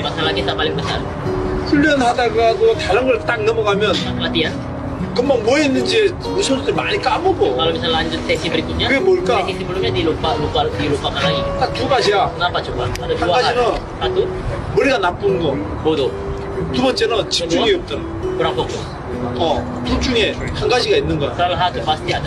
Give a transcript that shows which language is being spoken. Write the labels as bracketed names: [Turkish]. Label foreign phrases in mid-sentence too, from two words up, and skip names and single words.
[Indonesian] Masalah kita paling besar. [Korean] 훈련하다가도 다른 걸 딱 넘어가면 [Indonesian] Latihan. [Korean] 금방 뭐 했는지 선수들 많이 까먹어. [Indonesian] Kalau misalnya lanjut sesi berikutnya, [Korean] 그게 뭘까? [Indonesian] sesi sebelumnya dilupakan lagi. [Korean] 딱 두 가지야. [Indonesian] Kenapa coba? Ada [Korean] 한 [Indonesian] dua hal. [Korean] 가지는 [Indonesian] Satu, [Korean] 머리가 나쁜 거. [Indonesian] bodoh. [Korean] 두 번째는 집중이 없더라. [Indonesian] kurang fokus. [Korean] 둘 중에 한 가지가 있는 거야. [Indonesian] Salah satu pasti ada.